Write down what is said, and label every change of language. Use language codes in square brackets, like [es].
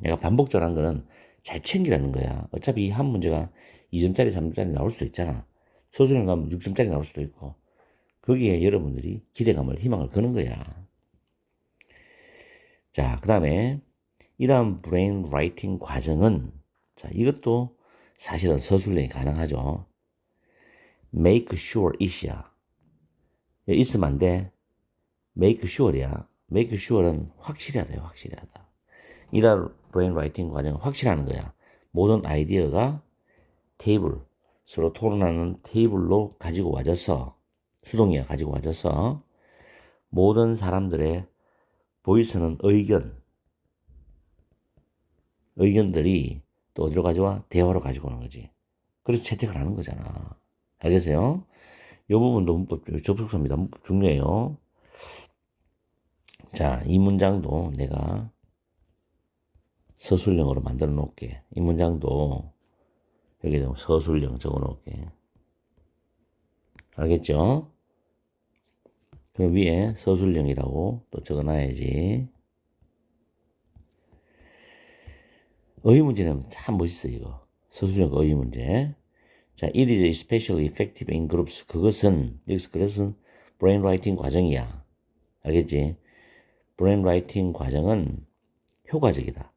[ko] 내가 반복적으로 한 거는 잘 챙기라는 거야. 어차피 이 한 문제가 2점짜리, 3점짜리 나올 수도 있잖아. 소수령 가면 6점짜리 나올 수도 있고. 거기에 여러분들이 기대감을, 희망을 거는 거야. 자, 그 다음에 이러한 브레인 라이팅 과정은, 자, 이것도 사실은 서술형이 가능하죠. make sure it이야. 있으면 안 돼. make sure이야. make sure는 확실하다, 확실하다. 이러한 브레인 라이팅 과정은 확실하는 거야. 모든 아이디어가 서로 토론하는 테이블로 가지고 와져서, 수동이야 가지고 와져서, 모든 사람들의 보이스는 의견들이 또 어디로 가져와? 대화로 가지고 오는 거지. 그래서 채택을 하는 거잖아. 알겠어요? 이 부분도 문법, 접속사입니다. 문법 중요해요. 자, 이 문장도 내가 서술형으로 만들어 놓을게. 이 문장도 여기 서술형 적어 놓을게. 알겠죠? 그럼 위에 서술형이라고 또 적어 놔야지. 어휘문제는 참 멋있어, 이거. 서술형 어휘문제. [en] 자, it is especially effective in groups. [ko] 여기서 그래서 brain writing 과정이야. 알겠지? brain writing 과정은 효과적이다.